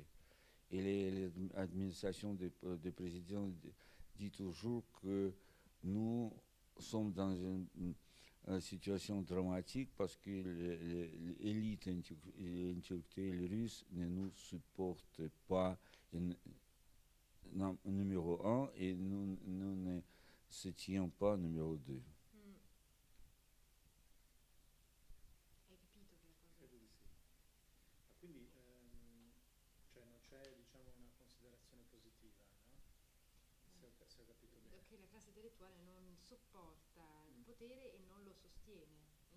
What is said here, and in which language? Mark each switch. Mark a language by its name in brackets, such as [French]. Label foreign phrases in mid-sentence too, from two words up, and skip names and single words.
[French] Et l'administration des présidents dit toujours que nous sommes dans une situation dramatique parce que l'élite intellectuelle russe ne nous supporte pas numéro un et nous ne se tiens pas numéro 2. [Italian] Hai capito che la cosa... Credo di sì. Ma quindi cioè non c'è diciamo una considerazione positiva, no? Se ho capito bene. Che la classe intellettuale non sopporta il potere e non lo sostiene in